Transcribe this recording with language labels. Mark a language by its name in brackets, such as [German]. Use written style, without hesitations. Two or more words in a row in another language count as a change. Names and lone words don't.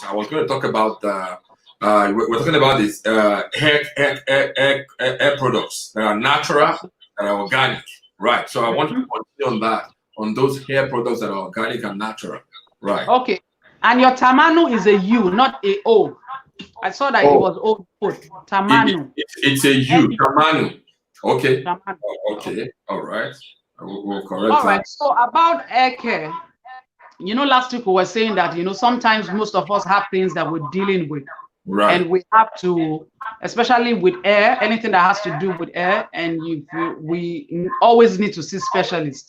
[English] I was going to talk about we're talking about this hair products that are natural, that are organic, right? So I want to continue on that, on those hair products that are organic and natural, right? Okay. And your Tamanu is a U, not a O. I saw that it was O put. Tamanu. It's a U. Tamanu. Okay. Tamanu. Okay. All right. We'll correct all right. So about hair care, you know, last week we were saying that, you know, sometimes most of us have things that we're dealing with. Right. And we have to, especially with hair, anything that has to do with hair, and we always need to see specialists.